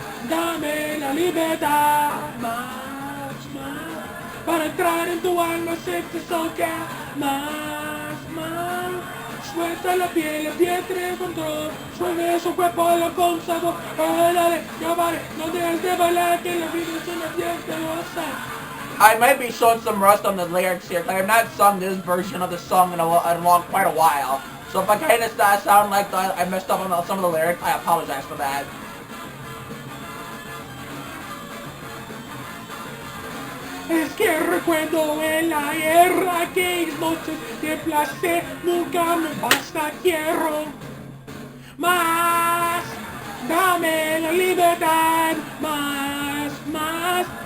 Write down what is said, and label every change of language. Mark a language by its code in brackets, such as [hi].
[es] Dame la libertad, más, más. Para entrar en tu alma, sé que toca más, más. Suelta la piel de control. Suave su cuerpo, lo con sabor. Dale, ya vale, no dejes de bailar, que la vida es una fiesta goza. [en] I might be showing some rust on the lyrics here, because I have not sung this version of the song in quite a while. So if I kind of sound like I messed up on some of the lyrics, I apologize for that. [es] Es que recuerdo el ayer, aquellas noches de placer, nunca me basta, quiero más. Dame la libertad, más, más.